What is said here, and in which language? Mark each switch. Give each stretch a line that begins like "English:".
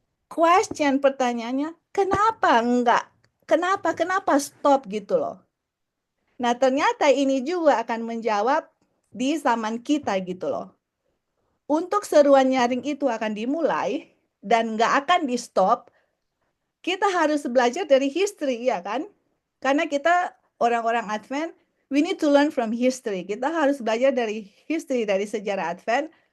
Indonesian: Question pertanyaannya, kenapa enggak? Kenapa stop gitu loh? Nah, ternyata ini juga akan menjawab di zaman kita gitu loh. Untuk seruan nyaring itu akan dimulai dan nggak akan di stop, kita harus belajar dari history, ya kan?
English: Karena kita orang-orang Advent, we need to learn from history.
Indonesian: Kita harus belajar dari history, dari sejarah Advent.